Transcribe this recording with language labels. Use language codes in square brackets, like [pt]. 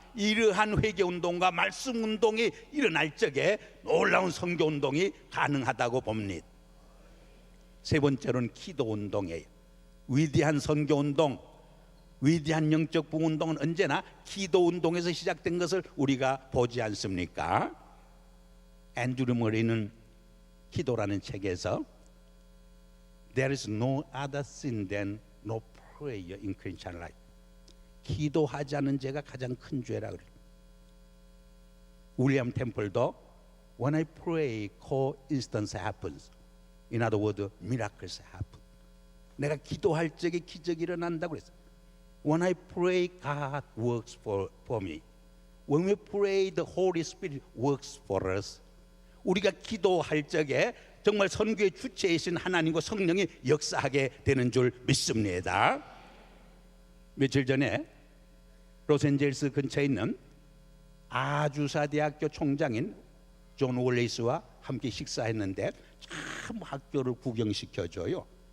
[ko] 이러한 회개운동과 말씀운동이 일어날 적에 놀라운 선교운동이 가능하다고 봅니다. 세 번째로는 기도운동이에요. 위대한 선교운동, 위대한 영적 부흥운동은 언제나 기도운동에서 시작된 것을 우리가 보지 않습니까? [en] 앤드류 머리는 [ko] 기도라는 책에서 [en] There is no other sin than no prayer in Christian life. [ko] 기도하지 않은 죄가 가장 큰 죄라 그래요. [en] 윌리엄 템플도 When I pray, coincidence happens. In other words, miracles happen. [ko] 내가 기도할 적에 기적이 일어난다고 그랬어요. [en] When I pray, God works for me. When we pray, the Holy Spirit works for us. [ko] 우리가 기도할 적에 정말 선교의 주체이신 하나님과 성령이 역사하게 되는 줄 믿습니다. 며칠 전에 로스앤젤스 근처에 있는 아주사 대학교 총장인 존 월레이스와 함께 식사했는데 참 학교를 구경시켜줘요.